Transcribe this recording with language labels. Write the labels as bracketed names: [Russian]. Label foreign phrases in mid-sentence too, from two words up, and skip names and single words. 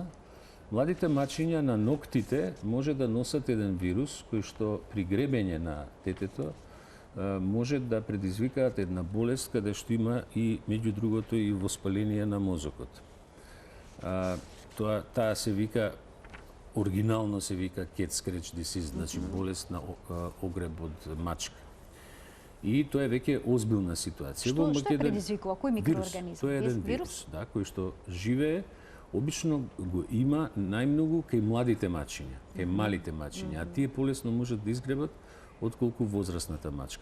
[Macedonian] Младите мачиња на ноктите може да носат еден вирус кој што при гребење на детето може да предизвикаат една болест каде што има и меѓу другото и воспаление на мозокот. Таа се вика оригинално се вика [English] cat scratch disease, [Macedonian] значи болест на огреб од мачка. И тоа е веќе озбилна ситуација. Што предизвикува? Кој микроорганизм? Тоа е еден вирус, да, кој што живее, обично го има најмногу кај младите мачиња, кај малите мачиња, а тие полесно можат да изгребат отколку возрастната мачка.